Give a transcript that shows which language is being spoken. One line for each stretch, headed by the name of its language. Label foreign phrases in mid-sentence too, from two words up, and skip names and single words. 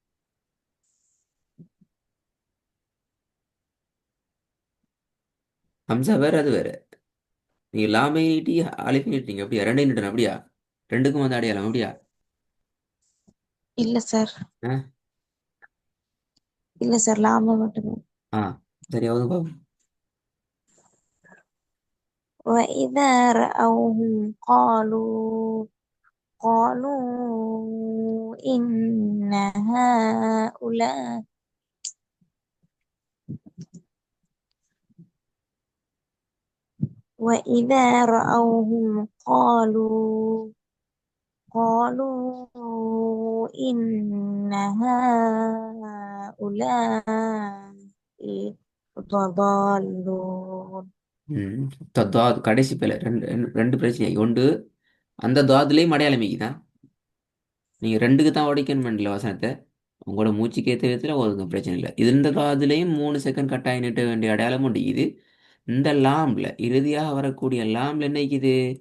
Tamil: ஹம்சா வேற, அது வேற. நீங்க லாமை நீட்டி அலிஃப் நீட்டீங்க அப்படியா? ரெண்டையும் நீட்டணும் அப்படியா? ரெண்டுக்கும் வந்து அடையாளம் அப்படியா? இல்ல சார், ஆ. இல்ல சார், லாம மட்டும்தான். ஆ, சரியாவது பாப்போம்.
Arabic: وإذا رأوهم قالوا إن هؤلاء وإذا رأوهم قالوا إن هؤلاء لضالون. ம்.
Tamil: தத்வாத் கடைசி பிள்ளை ரெண்டு ரெண்டு ரெண்டு பிரச்சனை. ஒன்று, அந்த துவாதுலேயும் அடையாளம் தான். நீங்க ரெண்டுக்கு தான் உடைக்கணும் பண்ணல வசனத்தை. உங்களோட மூச்சுக்கு ஏற்ற விதத்தில் ஒதுங்க, பிரச்சனை இல்லை. இது இந்த துவாதுலேயும் 3 செகண்ட் கட்டாயம் நீட்ட வேண்டிய அடையாளம் உண்டு. இது இந்த லாம்ல இறுதியாக வரக்கூடிய லாம்ல என்ன இது?